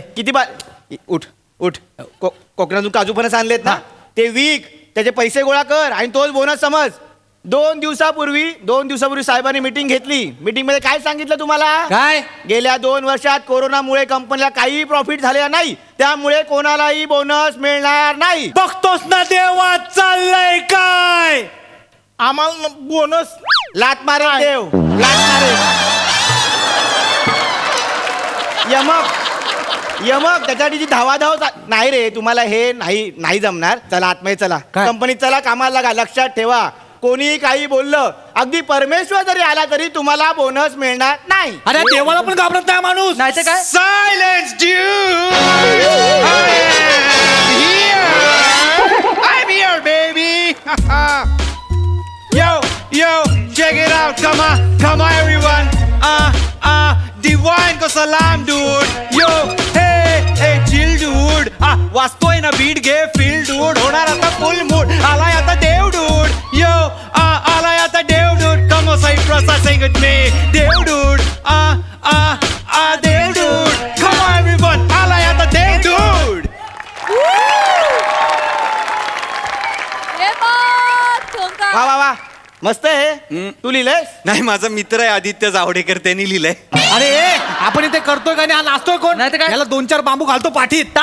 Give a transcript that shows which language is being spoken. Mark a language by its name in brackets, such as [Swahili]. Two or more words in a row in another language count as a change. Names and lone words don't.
[Marathi] किती उठ उठ कोकणातून काजू फणस आणलेत ना ते विक त्याचे पैसे गोळा कर आणि तोच बोनस समज 2 दिवसापूर्वी साहेबांनी मीटिंग घेतली मीटिंग मध्ये काय सांगितलं तुम्हाला काय गेल्या 2 वर्षात कोरोनामुळे कंपनीला काही प्रॉफिट झालेला नाही त्यामुळे कोणालाही बोनस मिळणार नाही बघतोस ना देवा चाललंय काय आम्हाला बोनस लात मारे देव लात मारे यमक त्याच्यासाठी धावाधाव नाही रे तुम्हाला हे नाही जमणार चला आतमध्ये चला कंपनीत चला कामाला लागा लक्षात ठेवा कोणी काही बोललं अगदी परमेश्वर जरी आला तरी तुम्हाला बोनस मिळणार नाही अरे देवाला पण घाबरत नाही माणूस नाही तर काय [English] Silence, dude! I'm here, baby! Yo, check it out, come on, everyone! Divine ko salam, dude! Yo, hey, chill, dude! [Marathi] वाचतोय ना बीट घे फील dude! होणार आता फुल मूड आलाय आता देव dude! Yo, आलाय आता देव dude! [English] Come on, say Prasa, sing with me! [Marathi] देव dude! देव dude! [English] Come on, everyone! [Marathi] आलाय आता देव dude! वा वा वा मस्त आहे तू लिहिलंयस नाही माझा मित्र आहे आदित्य जावडेकर त्यांनी लिहिलंय अरे आपण इथे करतोय का नाही नाचतोय कोण नाही तर काय? याला 2-4 बांबू घालतो पाठीत